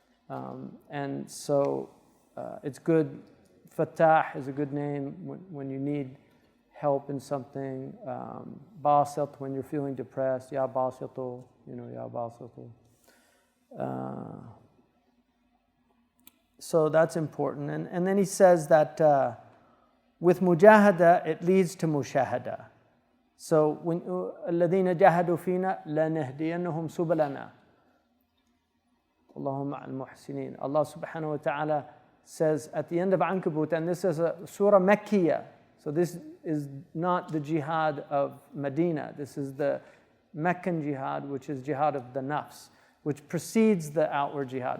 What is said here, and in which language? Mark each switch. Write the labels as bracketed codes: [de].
[en] And so it's good. Fattah is a good name when you need help in something. Basit when you're feeling depressed. Ya Basitu, Ya Basitu. So that's important. And then he says that with mujahada, it leads to mushahada. So when [ar] الَّذِينَ جَاهَدُوا فِينَا لَنَهْدِيَنَّهُمْ سُبُلَنَا اللهم الْمُحْسِنِينَ. [en] Allah subhanahu wa ta'ala says at the end of Ankabut, and this is a surah Makkiyah, so this is not the jihad of Medina, this is the Meccan jihad, which is jihad of the nafs, which precedes the outward jihad.